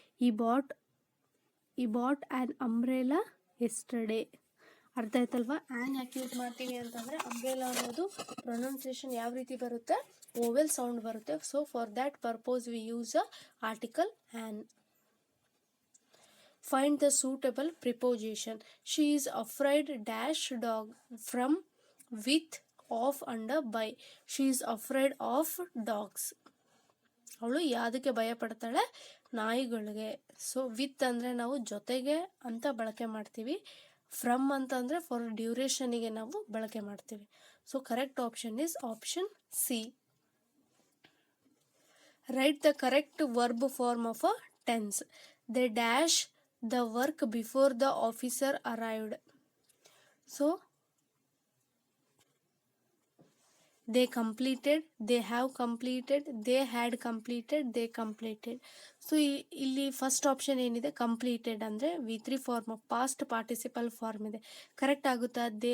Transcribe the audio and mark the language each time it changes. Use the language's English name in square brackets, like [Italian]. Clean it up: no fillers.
[English] I bought an umbrella yesterday. [Kannada] ಅರ್ಥ ಆಯ್ತಲ್ವಾ? ಆ್ಯನ್ ಯಾಕೆ ಯೂಸ್ ಮಾಡ್ತೀವಿ ಅಂತಂದರೆ ಅಂಬ್ರೆಲಾ ಅನ್ನೋದು ಪ್ರೊನೌನ್ಸಿಯೇಷನ್ ಯಾವ ರೀತಿ ಬರುತ್ತೆ, ಓವೆಲ್ ಸೌಂಡ್ ಬರುತ್ತೆ. [English] So for that purpose we use a article an. Find the suitable preposition. She is afraid dash dog from, with, of and by. She is afraid of dogs. [Kannada] ಅವಳು ಯಾವುದಕ್ಕೆ ಭಯ ಪಡ್ತಾಳೆ, ನಾಯಿಗಳಿಗೆ. So with ಅಂದರೆ ನಾವು ಜೊತೆಗೆ ಅಂತ ಬಳಕೆ ಮಾಡ್ತೀವಿ. ಫ್ರಮ್ ಅಂತಂದರೆ ಫಾರ್ ಡ್ಯೂರೇಷನಿಗೆ ನಾವು ಬಳಕೆ ಮಾಡ್ತೀವಿ. [English] So correct option is option C. Write the correct verb form of a tense. They dash the work before the officer arrived. So they completed, they have completed, they had completed, they completed. [Kannada] So ಇಲ್ಲಿ first option ಏನಿದೆ, completed ಅಂದರೆ [English] V3 form of past participle form [Kannada] ಇದೆ. Correct ಆಗುತ್ತಾ?